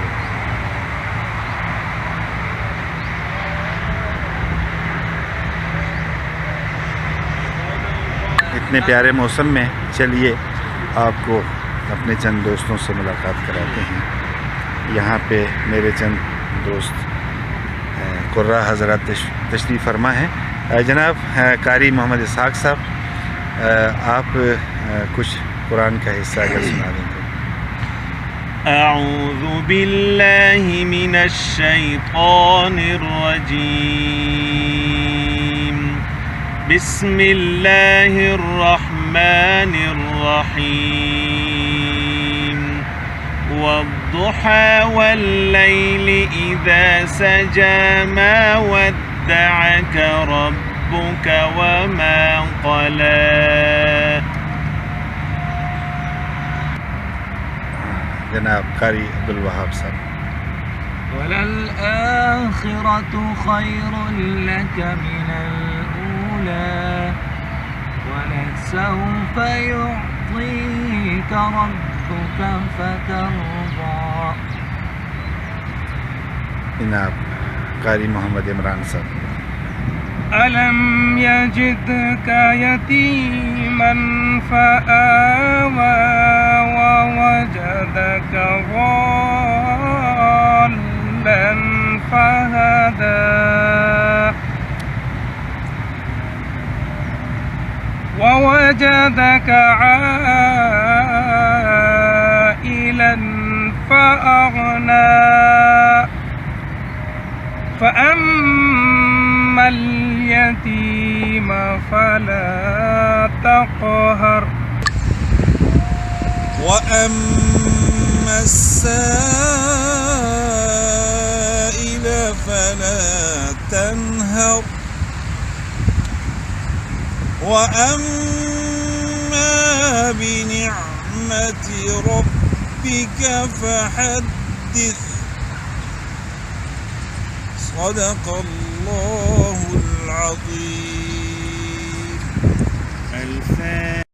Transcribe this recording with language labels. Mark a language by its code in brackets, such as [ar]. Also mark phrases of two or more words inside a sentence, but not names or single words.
[ur] اتنے پیارے موسم میں چلیے آپ کو اپنے چند دوستوں سے ملاقات کراتے ہیں. یہاں پہ میرے چند دوست قراء حضرات تشریف فرما ہیں. جناب قاری محمد اسحاق صاحب، آپ کچھ قرآن کا حصہ اگر سنا دیں تو. [ar] أعوذ بالله من الشيطان الرجيم. بسم الله الرحمن الرحيم. والضحى والليل إذا سجى ما ودعك ربك وما قلى. [ur] جناب قاری عبداللہ صاحب. [ar] وللآخرة خير لك من الأولى ولسوف يعطيك ربك فترضى. [ur] جناب قاری محمد عمران صاحب. [ar] ألم يجدك يتيما فآوى ووجدك ضالا فهدى. ووجدك عائلا فأغنى. فأما اليتيم فلا تقهر وأما السائل فلا تنهر وأما بنعمة ربك فحدث صدق الله العظيم.